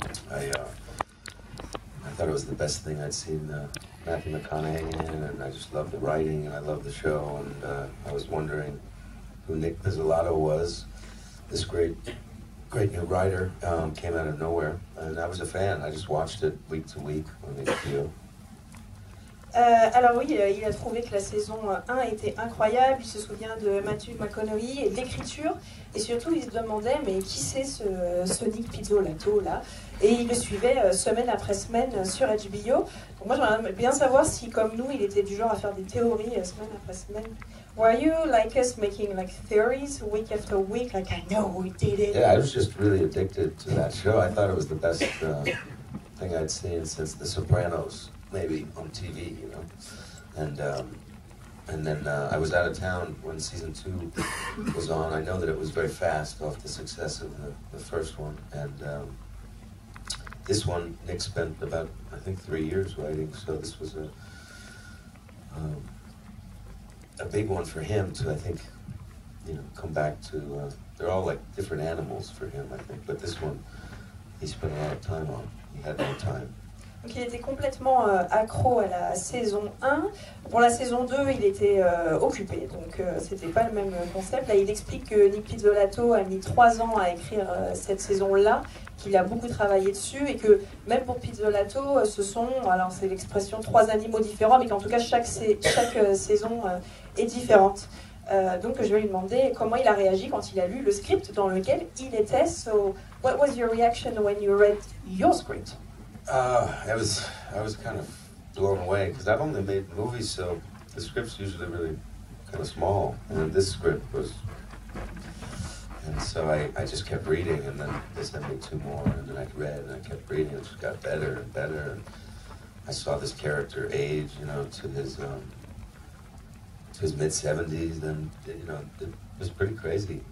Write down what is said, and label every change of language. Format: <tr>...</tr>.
<en>I thought it was the best thing I'd seen Matthew McConaughey in, and I just loved the writing, and I loved the show, and I was wondering who Nick Pizzolatto was. This great new writer came out of nowhere, and I was a fan. I just watched it week to week on HBO.</en> <fr>Alors oui, il a trouvé que la saison 1 était incroyable, il se souvient de Matthew McConaughey et de l'écriture, et surtout il se demandait mais qui c'est ce Nick Pizzolatto là, et il le suivait semaine après semaine sur HBO. Donc moi j'aimerais bien savoir si comme nous il était du genre à faire des théories semaine après semaine.</fr> <en>Were you like us making like theories week after week, like I know we did it? Yeah, I was just really addicted to that show. I thought it was the best thing I'd seen since The Sopranos. Maybe on TV, you know, and then I was out of town when season 2 was on. I know that it was very fast off the success of the first one, and this one Nick spent about I think 3 years writing. So this was a big one for him to, I think, you know, come back to. They're all like different animals for him, I think, but this one he spent a lot of time on. He had no time.</en> <fr>Donc il était complètement accro à la saison 1. Pour la saison 2, il était occupé, donc c'était pas le même concept. Là, il explique que Nick Pizzolatto a mis 3 ans à écrire cette saison-là, qu'il a beaucoup travaillé dessus, et que même pour Pizzolatto, ce sont, alors c'est l'expression 3 animaux différents, mais qu'en tout cas chaque saison est différente. Donc je vais lui demander comment il a réagi quand il a lu le script dans lequel il était.</fr> <en>So, what was your reaction when you read your script? I was kind of blown away because I've only made movies, so the script's usually really kind of small, and this script was, and so I just kept reading, and then they sent me 2 more, and then I read, and I kept reading, and it just got better and better, and I saw this character age, you know, to his mid-70s, and you know, it was pretty crazy.</en>